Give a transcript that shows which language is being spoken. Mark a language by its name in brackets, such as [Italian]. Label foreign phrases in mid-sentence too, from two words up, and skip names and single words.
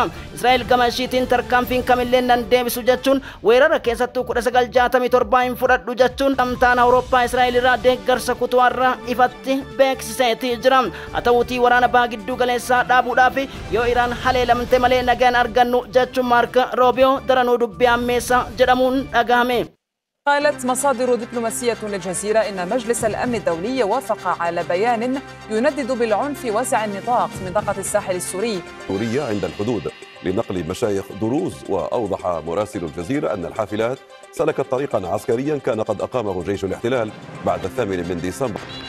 [Oromo] Israa'el gama ishiitiin tarkaanfiin kamillee nan deebisu jechuun weerara keessattuu 1967 hin fudhadhu jechuun gamtaan Awurooppaa Israa'el irraa deeggarsa kutuarraa ifatti beeksiseetii jira. Haa ta'uutii waraana baha giddu galeessaa dhaabuudhaaf yoo Iraan haleelamte malee nagaan argannu jechuun Maarko Roobiyoo daranuu dubbii ammeessa jedhamuun dhagahame. [Arabic] قالت مصادر دبلوماسية للجزيرة إن مجلس الأمن الدولي وافق على بيان يندد بالعنف واسع النطاق في منطقة الساحل السوري عند الحدود لنقل مشايخ دروز. وأوضح مراسل الجزيرة أن الحافلات سلكت طريقا عسكريا كان قد أقامه جيش الاحتلال بعد 8 ديسمبر.